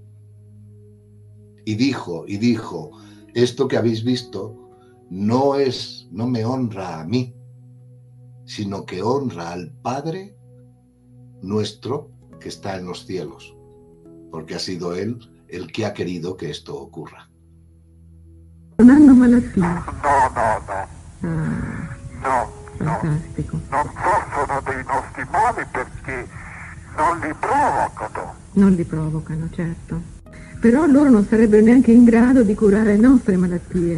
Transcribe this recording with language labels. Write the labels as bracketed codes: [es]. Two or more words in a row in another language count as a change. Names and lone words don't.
[es] Y dijo, esto que habéis visto no me honra a mí, sino que honra al Padre nuestro que está en los cielos, porque ha sido Él el que ha querido que esto ocurra. [it] Non hanno malattia. No. Fantastico. Non sono dei nostri mali perché non li provocano. Non li provocano, certo. Però loro non sarebbero neanche in grado di curare le nostre malattie.